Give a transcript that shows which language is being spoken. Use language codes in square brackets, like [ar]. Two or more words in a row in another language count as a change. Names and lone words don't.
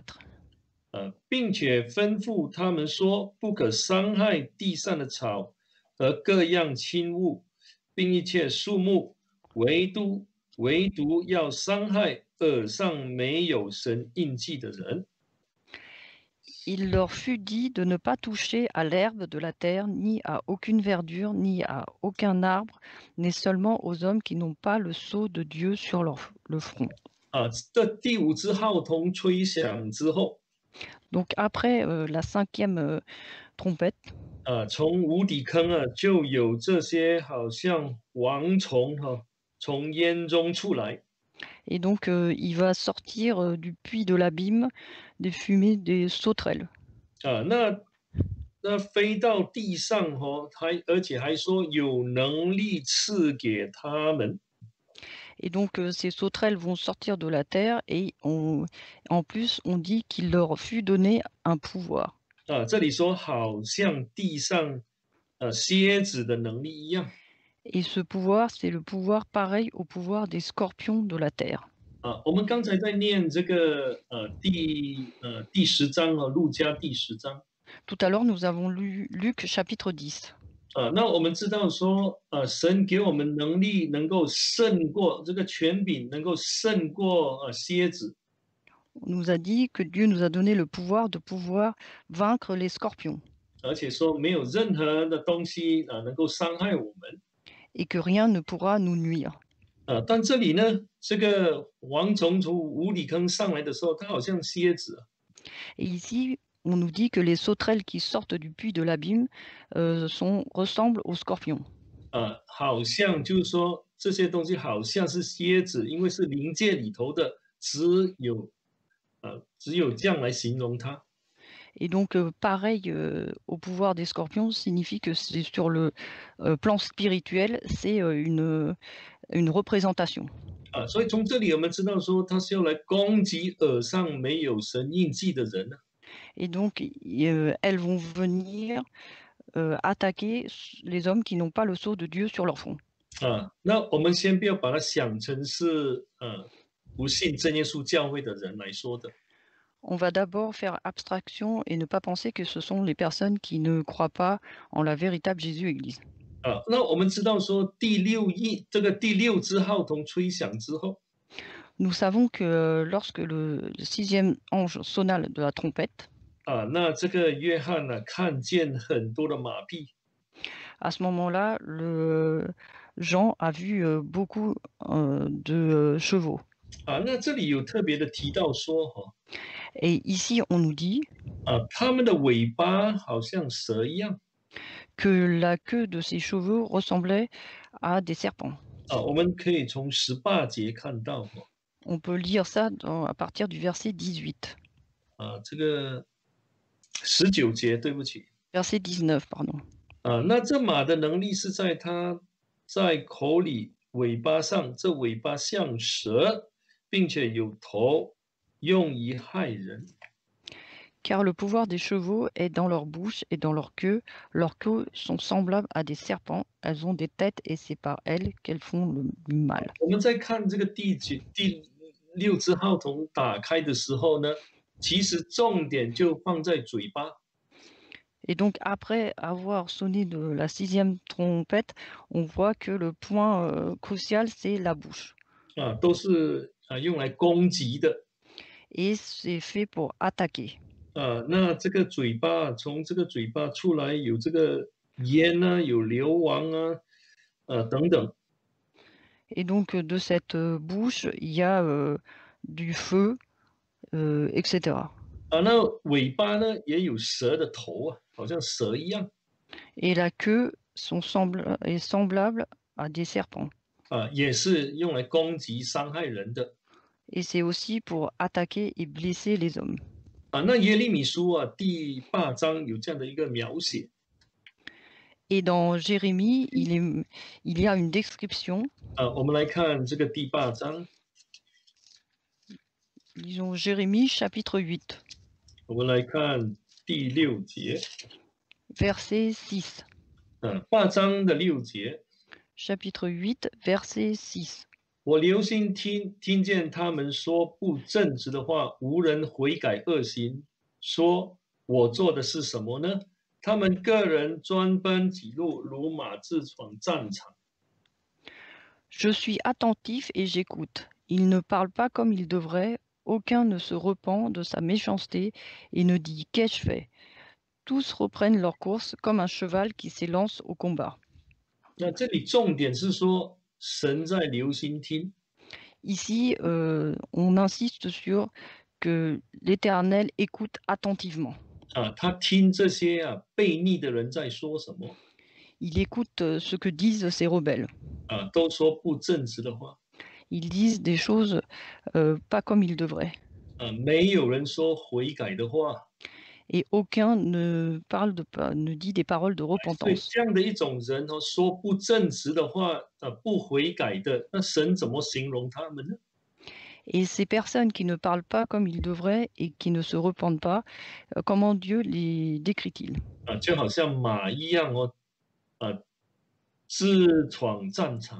[zh] 并且吩咐他们说，不可伤害地上的草和各样轻物，并一切树木，唯独要伤害耳上没有神印记的人。 [fr] Il leur fut dit de ne pas toucher à l'herbe de la terre, ni à aucune verdure, ni à aucun arbre, mais seulement aux hommes qui n'ont pas le sceau de Dieu sur le front. [zh] 这第5支号筒吹响之后， [fr] Donc après la 5e trompette, [zh] 从无底坑就有这些好像蝗虫从烟中出来。 [fr] et donc il va sortir du puits de l'abîme des fumées des sauterelles. [zh] 那飞到地上而且还说有能力赐给他们。 [fr] Et donc ces sauterelles vont sortir de la terre et en plus on dit qu'il leur fut donné un pouvoir. [zh] 这里说好像地上蝎子的能力一样。 [fr] Et ce pouvoir, c'est le pouvoir pareil au pouvoir des scorpions de la terre. [zh] 我们刚才在念这个第10章路加第10章。 [fr] Tout à l'heure, nous avons lu Luc chapitre 10. [zh] 那我们知道说神给我们能力能够胜过这个权柄，能够胜过蝎子。 [fr] On nous a dit que Dieu nous a donné le pouvoir de pouvoir vaincre les scorpions [zh] 而且说没有任何的东西能够伤害我们。 [fr] et que rien ne pourra nous nuire. [zh] 但这里呢，这个蝗虫从无底坑上来的时候，它好像蝎子。 [fr] Et ici, on nous dit que les sauterelles qui sortent du puits de l'abîme ressemblent aux scorpions. [zh] 好像就是说这些东西好像是蝎子，因为是灵界里头的，只有这样来形容它。 [fr] Et donc, pareil au pouvoir des scorpions signifie que c'est sur le plan spirituel, c'est une représentation. [zh] 所以从这里我们知道说，它是要来攻击耳上没有神印记的人。 [fr] Et donc, elles vont venir attaquer les hommes qui n'ont pas le sceau de Dieu sur leur front. [zh] 那我们先不要把它想成是不信真耶稣教会的人来说的。 [fr] On va d'abord faire abstraction et ne pas penser que ce sont les personnes qui ne croient pas en la véritable Jésus-Église. [zh] 那我们知道说第6支号筒吹响之后， [fr] Nous savons que lorsque le 6e ange sonna de la trompette, [zh] 那这个约翰看见很多的马匹。 [fr] à ce moment-là, Jean a vu beaucoup de chevaux. [zh] 那这里有特别的提到说 [fr] Et ici, on nous dit [zh] 他们的尾巴好像蛇一样。 [fr] que la queue de ces chevaux ressemblait à des serpents. [zh] 我们可以从18节看到 [fr] On peut lire ça à partir du verset 18. [zh] 这个19节，对不起。 [fr] Verset 19, pardon. [zh] 那这马的能力是在它在口里、尾巴上，这尾巴像蛇，并且有头，用以害人。 [fr] Car le pouvoir des chevaux est dans leur bouche et dans leur queue. Leurs queues sont semblables à des serpents. Elles ont des têtes et c'est par elles qu'elles font le mal. [zh] 我们在看这个第6只号筒打开的时候呢，其实重点就放在嘴巴。 [fr] Et donc après avoir sonné de la 6e trompette, on voit que le point crucial, c'est la bouche. [zh] 都是用来攻击的。 [fr] Et c'est fait pour attaquer. [zh] 那这个嘴巴，从这个嘴巴出来有这个烟啊，有硫磺啊，等等。 [fr] Et donc de cette bouche, il y a du feu, etc. [zh] 那尾巴呢也有蛇的头好像蛇一样。 [fr] Et la queue est semblable à des serpents. [zh] 也是用来攻击、伤害人的。 [fr] Et c'est aussi pour attaquer et blesser les hommes. [zh] 那耶利米书第8章有这样的一个描写。 [fr] Et dans Jérémie, il y a une description. [zh] 我们来看这个第8章。 [fr] Lisons Jérémie chapitre 8. [zh] 我们来看第6节。 [fr] Verset 6. [zh] 8章的6节。 [fr] Chapitre 8, verset 6. [zh] 我留心听见他们说不正直的话，无人悔改恶行，说我做的是什么呢？他们个人专奔己路，如马自闯战场。 [fr] Je suis attentif et j'écoute. Ils ne parlent pas comme ils devraient. Aucun ne se repent de sa méchanceté et ne dit qu'ai-je fait. Tous reprennent leur course comme un cheval qui s'élance au combat. [zh] 那这里重点是说，神在留心听。 [fr] Ici, on insiste sur que l'Éternel écoute attentivement. [zh] 他听这些悖逆的人在说什么。 [fr] Il écoute ce que disent ces rebelles. [zh] 都说不正直的话。 [fr] Ils disent des choses pas comme ils devraient. [zh] 没有人说悔改的话。 [fr] Et aucun ne dit des paroles de [zh] 所以 [fr] repentance. [zh] 这样的一种人说不正直的话，不悔改的，那神怎么形容他们呢？ [fr] Et ces personnes qui ne parlent pas comme ils devraient et qui ne se repentent pas, comment Dieu les décrit-il? [zh] 就好像马一样自闯战场。